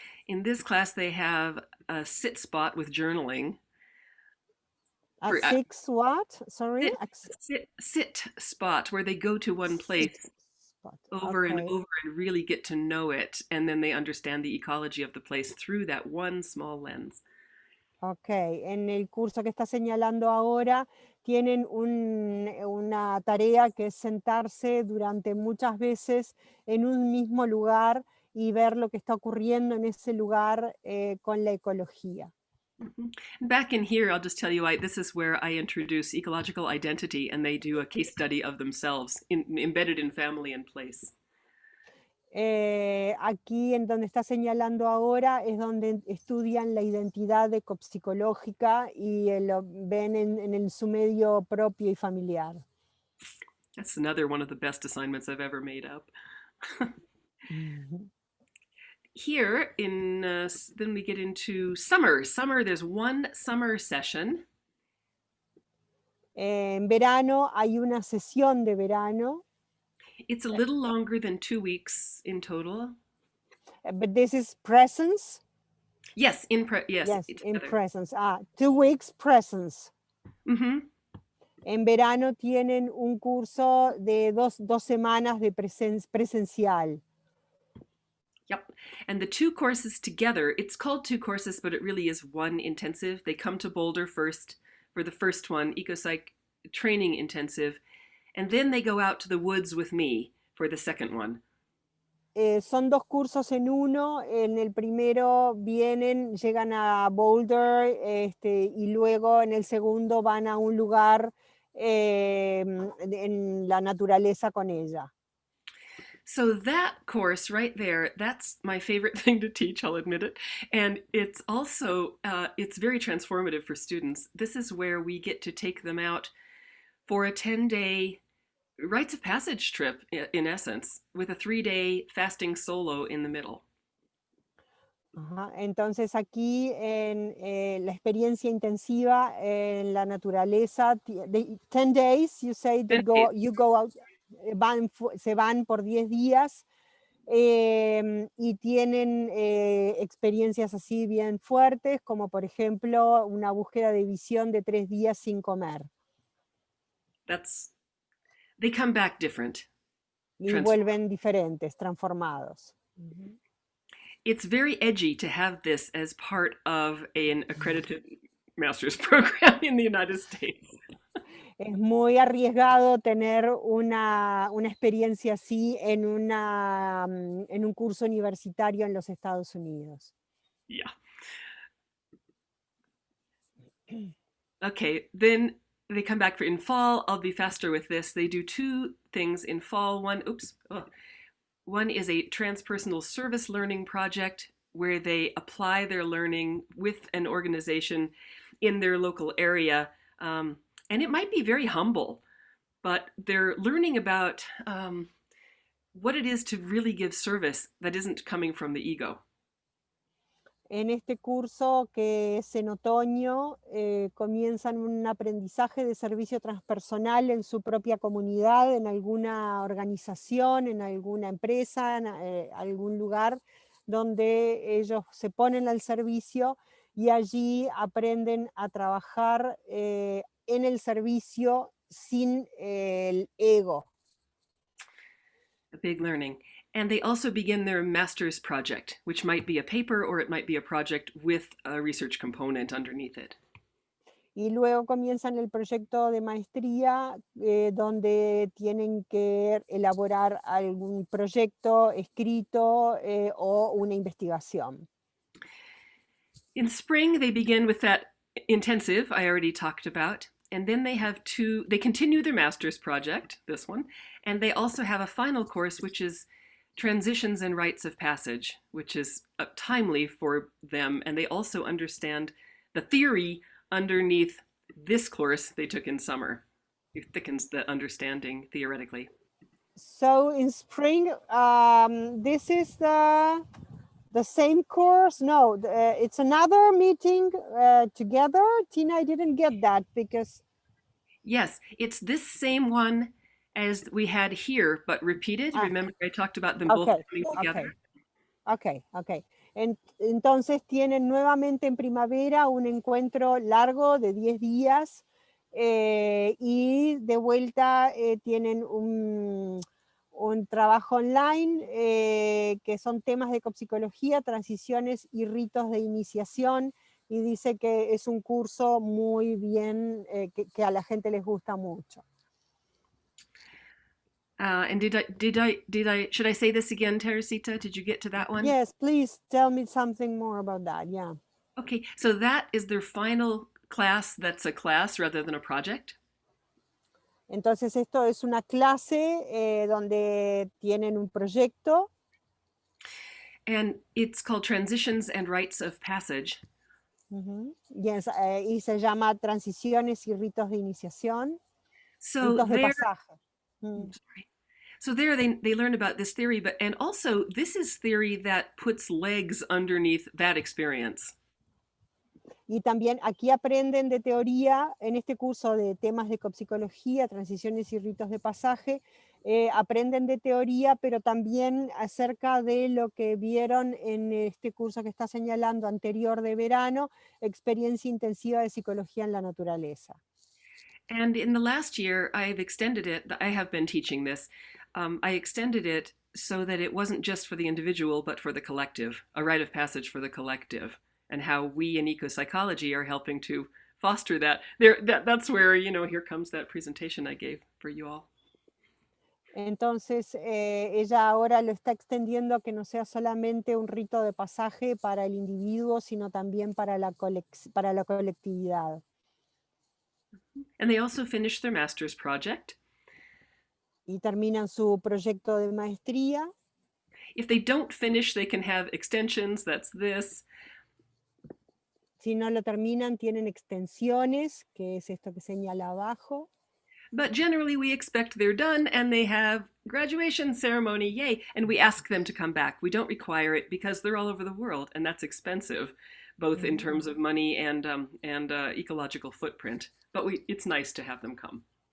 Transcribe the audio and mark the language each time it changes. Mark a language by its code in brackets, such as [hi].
[en] In this class, they have a sit spot with journaling. A six what? Sorry? Sit spot where they go to one place over and over and really get to know it, and then they understand the ecology of the place through that one small lens. [es] Ok, en el curso que está señalando ahora tienen una tarea que es sentarse durante muchas veces en un mismo lugar y ver lo que está ocurriendo en ese lugar con la ecología. [en] Back in here, I'll just tell you, this is where I introduce ecological identity, and they do a case study of themselves embedded in family and place. [es] Aquí en donde está señalando ahora es donde estudian la identidad ecopsicológica y lo ven en su medio propio y familiar. [en] That's another one of the best assignments I've ever made up. Here, then we get into summer. Summer, there's one summer session. [es] En verano hay una sesión de verano. [en] It's a little longer than 2 weeks in total. But this is presence? Yes, in presence. 2 weeks presence. Mm-hmm. [es] En verano tienen un curso de dos semanas de presencial. [en] Yep. And the 2 courses together, it's called 2 courses, but it really is one intensive. They come to Boulder first for the first one, Ecopsych training intensive, and then they go out to the woods with me for the second one. [es] Son 2 cursos en uno. En el primero llegan a Boulder, y luego en el segundo van a un lugar en la naturaleza con ella. [en] So that course right there, that's my favorite thing to teach, I'll admit it. And it's also, it's very transformative for students. This is where we get to take them out for a 10-day rites of passage trip, in essence, with a 3-day fasting solo in the middle. [es] Entonces aquí en la experiencia intensiva en la naturaleza, [en] 10 days, you say, you go out, [es] se van por 10 días y tienen experiencias así bien fuertes, como por ejemplo una búsqueda de visión de 3 días sin comer. [en] They come back different. [es] Y vuelven diferentes, transformados. [en] It's very edgy to have this as part of an accredited master's program in the United States. [es] Es muy arriesgado tener una experiencia así en un curso universitario en los Estados Unidos. [en] Yeah. Okay, then they come back in fall. I'll be faster with this. They do 2 things in fall. One is a transpersonal service learning project where they apply their learning with an organization in their local area. And it might be very humble, but they're learning about what it is to really give service that isn't coming from the ego. [es] En este curso, que es en otoño, comienzan un aprendizaje de servicio transpersonal en su propia comunidad, en alguna organización, en alguna empresa, en algún lugar donde ellos se ponen al servicio y allí aprenden a trabajar en el servicio sin el ego. [en] A big learning. And they also begin their master's project, which might be a paper or it might be a project with a research component underneath it. [es] Y luego comienzan el proyecto de maestría, donde tienen que elaborar algún proyecto escrito o una investigación. [en] In spring, they begin with that intensive I already talked about, and then they continue their master's project, this one, and they also have a final course, which is Transitions and Rites of Passage, which is timely for them, and they also understand the theory underneath this course they took in summer. It thickens the understanding theoretically. So in spring, this is the same course? No, it's another meeting together. Tina, I didn't get that because... Yes, it's this same one as we had here, but repeated. Remember I talked about them both coming together? Ok. [es] Entonces tienen nuevamente en primavera un encuentro largo de 10 días y de vuelta tienen un trabajo online que son temas de ecopsicología, transiciones y ritos de iniciación, y dice que es un curso muy bien, que a la gente les gusta mucho. [en] And should I say this again, Teresita? Did you get to that one? Yes, please tell me something more about that, yeah. Okay, so that is their final class that's a class rather than a project. [es] Entonces esto es una clase donde tienen un proyecto. [en] And it's called Transitions and Rites of Passage. [es] Yes, y se llama Transiciones y Ritos de Iniciación. [en] So [es] ritos de [en] there, [es] pasaje. [en] sorry. So there they learn about this theory, and also this is theory that puts legs underneath that experience. [es] Y también aquí aprenden de teoría, en este curso de temas de ecopsicología, transiciones y ritos de pasaje, aprenden de teoría, pero también acerca de lo que vieron en este curso que está señalando anterior de verano, experiencia intensiva de psicología en la naturaleza. [en] And in the last year, I've extended it. I have been teaching this. I extended it so that it wasn't just for the individual, but for the collective, a rite of passage for the collective, and how we in ecopsychology are helping to foster that. That's where, here comes that presentation I gave for you all. [es] Entonces, ella ahora lo está extendiendo a que no sea solamente un rito de pasaje para el individuo, sino también para la colectividad. [en] And they also finished their master's project. [es] Y terminan su proyecto de maestría. [en] If they don't finish, they can have extensions, that's this. [es] Si no lo terminan, tienen extensiones, que es esto que señala abajo. [en] But generally we expect they're done and they have graduation ceremony, yay, and we ask them to come back. We don't require it because they're all over the world, and that's expensive, both in terms of money and ecological footprint. But it's nice to have them come.